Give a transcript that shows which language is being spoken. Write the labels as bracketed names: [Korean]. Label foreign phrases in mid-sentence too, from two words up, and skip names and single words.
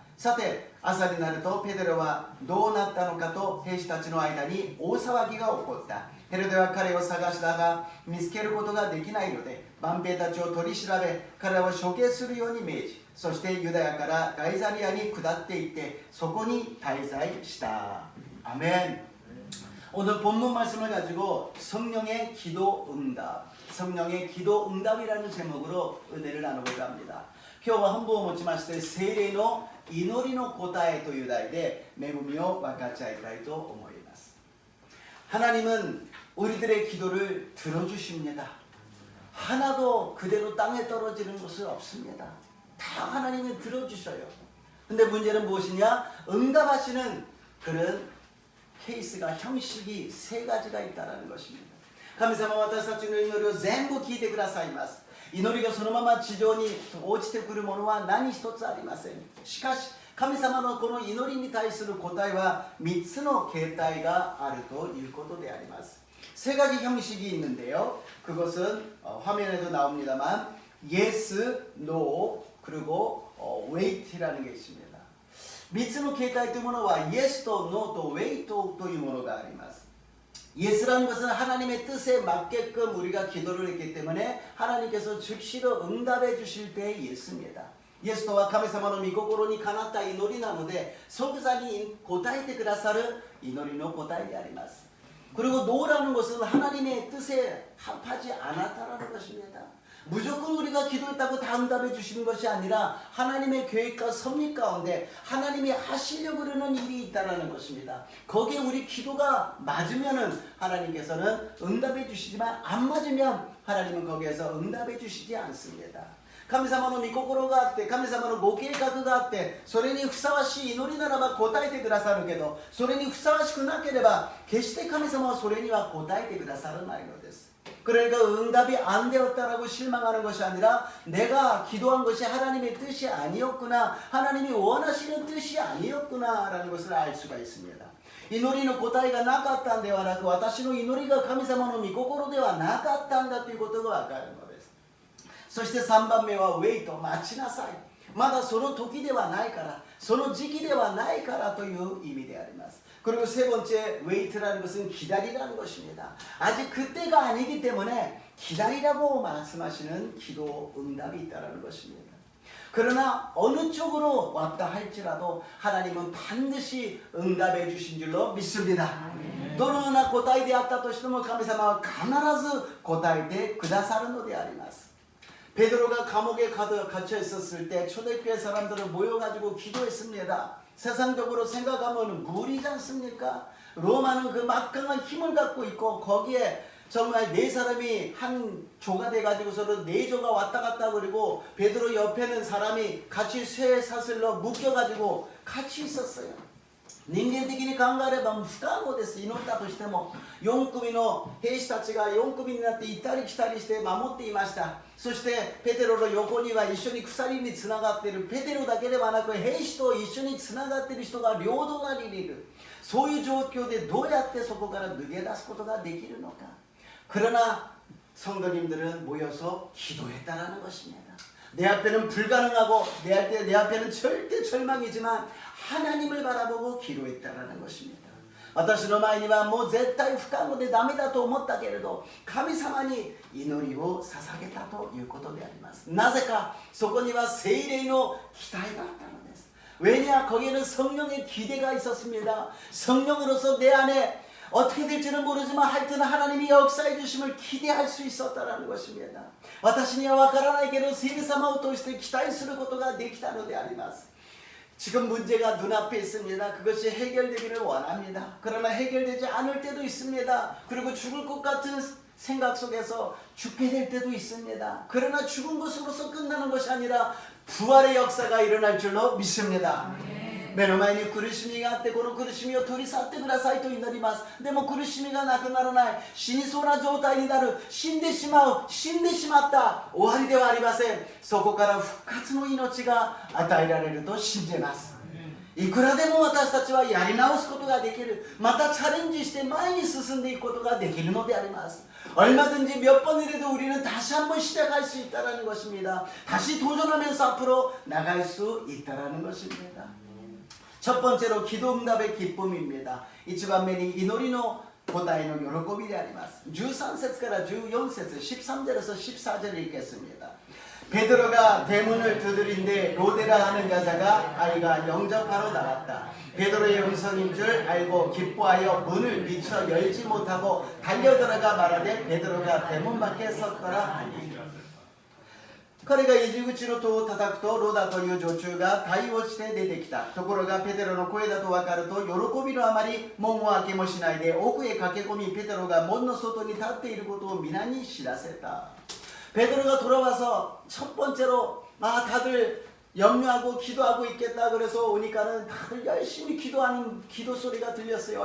[Japanese] さて朝になるとペテロはどうなったのかと兵士たちの間に大騒ぎが起こった。ヘロデは彼を探したが見つけることができないので万兵たちを取り調べ彼らを処刑するように命じそしてユダヤからガイザリアに下っていってそこに滞在した。아멘. [Korean] 오늘 본문 말씀을 가지고 성령의 기도 응답, 성령의 기도 응답이라는 제목으로 은혜를 나누고자 합니다. [Japanese] 今日は本文を持ちまして聖霊の祈りの答えという題で恵みを分かち合いたいと思います。 [Korean] 하나님은 우리들의 기도를 들어주십니다. 하나도 그대로 땅에 떨어지는 것은 없습니다. 다 하나님이 들어주셔요. 근데 문제는 무엇이냐? 응답하시는 그런 케이스가 형식이 세 가지가 있다는 것입니다. [Japanese] 神様は私たちの祈りを全部聞いてくださいます。祈りがそのまま地上に落ちてくるものは何一つありません。しかし神様のこの祈りに対する答えは3つの形態があるということであります。 [Korean] 세 가지 형식이 있는데요. 그것은 화면에도 나옵니다만 [English] yes, no [Korean] 그리고 wait라는 게 있습니다. [Japanese] 3 つの形態というものは yes と no と wait というものがあります。 [Korean] 예스라는 것은 하나님의 뜻에 맞게끔 우리가 기도를 했기 때문에 하나님께서 즉시로 응답해 주실 때의 예스입니다. [Japanese] イエスとは神様の御心にかなった祈りなので即座に答えてくださる祈りの答えであります。 [Korean] 그리고 노라는 것은 하나님의 뜻에 합하지 않았다라는 것입니다. 무조건 우리가 기도했다고 다 응답해 주시는 것이 아니라 하나님의 계획과 섭리 가운데 하나님이 하시려고 그러는 일이 있다는 것입니다. 거기에 우리 기도가 맞으면은 하나님께서는 응답해 주시지만 안 맞으면 하나님은 거기에서 응답해 주시지 않습니다. [Japanese] 神様の御心があって神様のご計画があってそれにふさわしい祈りならば答えてくださるけどそれにふさわしくなければ決して神様はそれには答えてくださらないのです。 [Korean] 그러니까 응답이 안 되었다라고 실망하는 것이 아니라 내가 기도한 것이 하나님의 뜻이 아니었구나 하나님이 원하시는 뜻이 아니었구나 라는 것을 알 수가 있습니다. [Japanese] 祈りの答えがなかったんではなく私の祈りが神様の御心ではなかったんだということがわかるのです。そして3番目は wait 待ちなさい。まだその時ではないからその時期ではないからという意味であります。 [Korean] 그리고 세 번째 wait라는 것은 기다리라는 것입니다. 아직 그때가 아니기 때문에 기다리라고 말씀하시는 기도 응답이 있다는 것입니다. 그러나 어느 쪽으로 왔다 할지라도 하나님은 반드시 응답해 주신 줄로 믿습니다. [Japanese] どのような答えであったとしても神様は必ず答えてくださるのであります。 [Korean] 베드로가 감옥에 갇혀 있었을 때 초대교회 사람들은 모여가지고 기도했습니다. 세상적으로 생각하면 무리지 않습니까? 로마는 그 막강한 힘을 갖고 있고 거기에 정말 네 사람이 한 조가 돼가지고서는 네 조가 왔다 갔다 그리고 베드로 옆에는 사람이 같이 쇠사슬로 묶여가지고 같이 있었어요. [Japanese] 人間的に考えれば不可能です。祈ったとしても4組の兵士たちが4組になって行ったり来たりして守っていました。そしてペテロの横には一緒に鎖につながっているペテロだけではなく兵士と一緒につながっている人が両隣にいる。そういう状況でどうやってそこから抜け出すことができるのか。 [Korean] 그러나 성도님들은 모여서 기도했다라는 것입니다. 내 앞에는 불가능하고 내 앞에는 절대 절망이지만 하나님을 바라보고 기도했다라는 것입니다. [Japanese] 私の前にはもう絶対不可能でダメだと思ったけれど神様に祈りを捧げたということであります。なぜかそこには聖霊の期待があったのです。 [Korean] 왜냐 거기에는 성령의 기대가 있었습니다. 성령으로서 내 안에 어떻게 될지는 모르지만 하여튼 하나님이 역사해 주심을 기대할 수 있었다라는 것입니다. [Japanese] 私にはわからないけど聖霊様を通して期待することができたのであります。 [Korean] 지금 문제가 눈앞에 있습니다. 그것이 해결되기를 원합니다. 그러나 해결되지 않을 때도 있습니다. 그리고 죽을 것 같은 생각 속에서 죽게 될 때도 있습니다. 그러나 죽은 것으로서 끝나는 것이 아니라 부활의 역사가 일어날 줄로 믿습니다. [Japanese] 目の前に苦しみがあってこの苦しみを取り去ってくださいと祈ります。でも苦しみがなくならない、死にそうな状態になる、死んでしまった終わりではありません。そこから復活の命が与えられると信じます。いくらでも私たちはやり直すことができる、またチャレンジして前に進んでいくことができるのであります。 [Korean] 얼마든지 몇 번이라도 우리는 다시 한번 시작할 수 있다는 것입니다. 다시 도전하면서 앞으로 나갈 수 있다는 것입니다. 첫 번째로 기도 응답의 기쁨입니다. [Japanese] 一番目に祈りの答えの喜びであります。 13節から14節 [Korean] 13절에서 14절을 읽겠습니다. 베드로가 대문을 두드린데 로데라 하는 여자가 아이가 영접하러 나갔다. 베드로의 음성인 줄 알고 기뻐하여 문을 미처 열지 못하고 달려들어가 말하되 베드로가 대문 밖에 섰더라 하니. [Japanese] 彼が入り口の戸を叩くとロダという女中が対応して出てきた。ところがペテロの声だと分かると喜びのあまり門を開けもしないで奥へ駆け込みペテロが門の外に立っていることを皆に知らせた。 [Korean] 베드로가 돌아와서 첫 번째로 다들 염려하고 기도하고 있겠다 그래서 오니까는 다들 열심히 기도하는 기도 소리가 들렸어요.